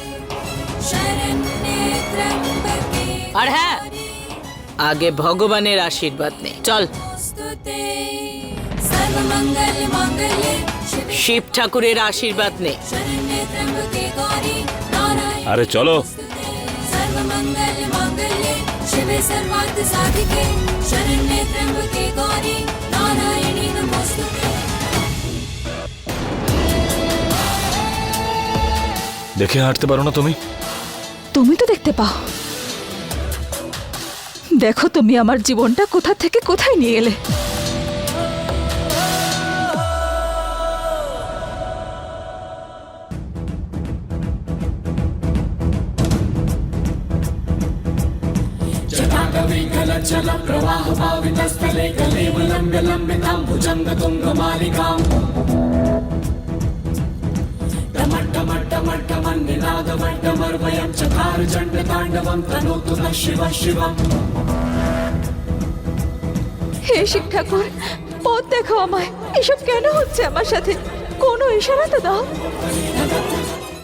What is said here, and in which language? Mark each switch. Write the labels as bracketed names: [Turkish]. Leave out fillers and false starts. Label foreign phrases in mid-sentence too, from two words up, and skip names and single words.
[Bangla] আর হ্যাঁ, আগে ভগবানের আশীর্বাদ নে। চল। শিব ঠাকুরের আশীর্বাদ নে। আরে চলো। [Sanskrit] शिवे सर्वार्थ साधिके शरण्ये त्र्यंबके गौरी नारायणी नमोस्तुते। [Bangla] দেখে হাঁটতে পারো না তুমি? তুমি তো দেখতে পাও। দেখো তুমি আমার জীবনটা কোথা থেকে কোথায় নিয়ে এলে। [Sanskrit] जल प्रवाह भावितस्थले कलेवलम्ब्य लम्बितां भुजङ्ग तुङ्गमालिकाम् टमट्टमट्टमट्टमन्निनादमट्टमर्वयं चकार चण्डताण्डवं तनोतु नः शिवः शिवम्। [Bangla] হে শিব ঠাকুর, পথ দেখাও আমায়। এসব কেন হচ্ছে আমার সাথে? কোনো ইশারা তো দাও।